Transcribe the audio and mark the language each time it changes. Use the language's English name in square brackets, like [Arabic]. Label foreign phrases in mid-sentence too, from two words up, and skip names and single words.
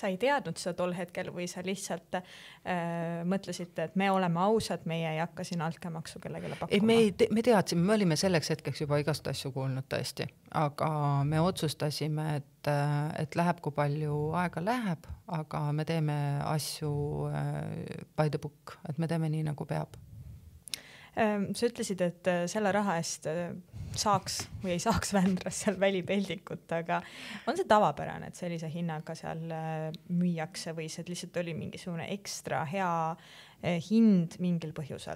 [Estonian] ei teadnud seda tol hetkel või sa lihtsalt mõtlesite, et me oleme ausad, meie ei hakka siin altkäemaksu kellegele pakkuma? Me teadsime, me olime selleks hetkeks juba igast asju kuulnud tõesti, aga me otsustasime, et läheb, kui palju aega läheb, aga me teeme asju [English] by the book, [Estonian] et me teeme nii, nagu peab. Sa ütlesid, et selle raha eest saaks või ei saaks Vändras seal välipeldikut, aga on see tavapärane, et sellise hinnaga seal müüakse või see lihtsalt oli mingisugune ekstra hea hind mingil põhjusel?